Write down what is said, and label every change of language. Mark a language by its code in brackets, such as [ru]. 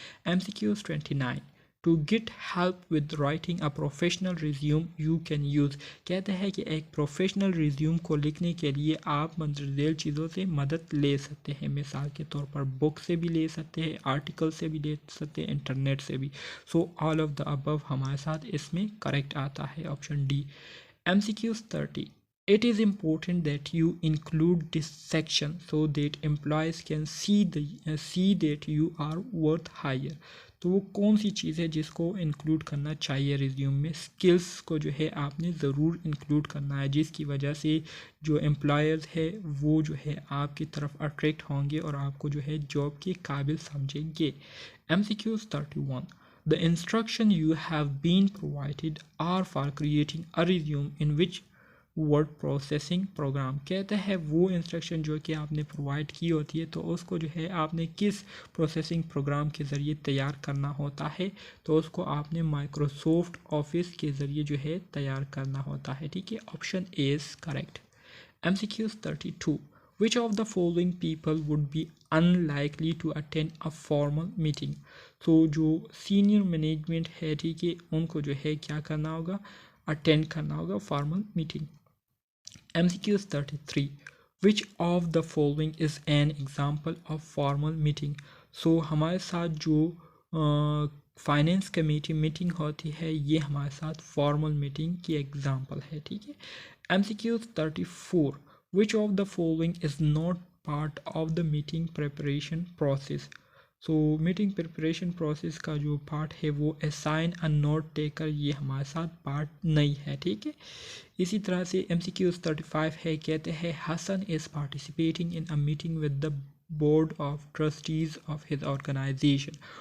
[en] MCQs 29 to get help with writing a professional resume you can use. [ur] کہتے ہیں کہ ایک پروفیشنل ریزیوم کو لکھنے کے لیے آپ مندرجہ ذیل چیزوں سے مدد لے سکتے ہیں. مثال کے طور پر بک سے بھی لے سکتے ہیں, آرٹیکل سے بھی لے سکتے ہیں, انٹرنیٹ سے بھی. [en] so all of the above [ur] ہمارے ساتھ اس میں کریکٹ آتا ہے option D. [en] MCQs 30 It is important that you include this section so that employees can see that you are worth hire. [ur] تو وہ کون سی چیز ہے جس کو انکلوڈ کرنا چاہیے ریزیوم میں؟ سکلز کو جو ہے آپ نے ضرور انکلوڈ کرنا ہے جس کی وجہ سے جو امپلائرز ہے وہ جو ہے آپ کی طرف اٹریکٹ ہوں گے اور آپ کو جو ہے جاب کے قابل سمجھیں گے. [en] MCQs 31 The instruction you have been provided are for creating a resume in which word processing program. [ur] کہتا ہے وہ انسٹرکشن جو کہ آپ نے پرووائڈ کی ہوتی ہے تو اس کو جو ہے آپ نے کس پروسیسنگ پروگرام کے ذریعے تیار کرنا ہوتا ہے؟ تو اس کو آپ نے مائکروسافٹ آفس کے ذریعے جو ہے تیار کرنا ہوتا ہے. ٹھیک ہے. [en] Option A is correct. MCQs 32 Which of the following people would be unlikely to attend a formal meeting? [ur] تو جو سینئر مینجمنٹ ہے ٹھیک ہے ان کو جو ہے کیا کرنا ہوگا؟ اٹینڈ کرنا ہوگا formal meeting. [en] MCQs 33 Which of the following is an example of formal meeting? [ur] سو ہمارے ساتھ جو فائنینس کمیٹی میٹنگ ہوتی ہے یہ ہمارے ساتھ فارمل میٹنگ کی ایگزامپل ہے. ٹھیک ہے. MCQs 34 Which of the following is not part of the meeting preparation process? So meeting preparation process کا جو پارٹ ہے وہ [en] assign a note taker [ur] یہ ہمارے ساتھ پارٹ نہیں ہے. ٹھیک ہے. اسی طرح سے MCQs 35 ہے. [en] کہتے ہیں Hassan is participating in a meeting with the board of trustees of his organization.